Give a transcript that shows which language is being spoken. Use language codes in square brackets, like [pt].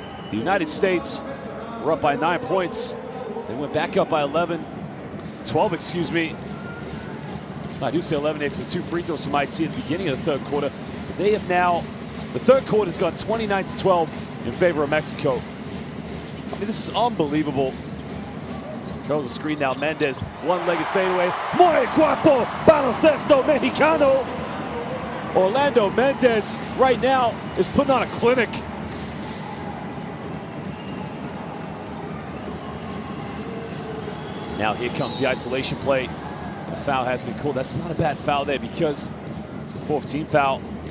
[en] The United States were up by 9 points. They went back up by 12, excuse me. I do say 11 because the 2 free throws from IT at the beginning of the third quarter. But they have now, the third quarter has gone 29-12 in favor of Mexico. I mean, this is unbelievable. Curls the screen now, Mendez, one-legged fadeaway. [es] Muy guapo, baloncesto mexicano. [en] Orlando Mendez right now is putting on a clinic. Now here comes the isolation play. The foul has been called. That's not a bad foul there because it's a 4th team foul.